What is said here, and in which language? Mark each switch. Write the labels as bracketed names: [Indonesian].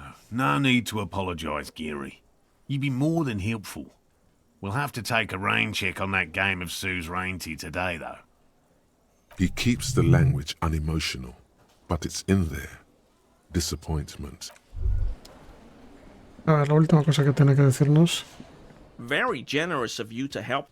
[English] No need to apologize, Gary. You'd be more than helpful. We'll have to take a rain check on that game of suzerainty today, though. He keeps the language unemotional, but it's in there. Disappointment. [Spanish] A ver, la última cosa que tiene que decirnos. [English] Very generous of you to help.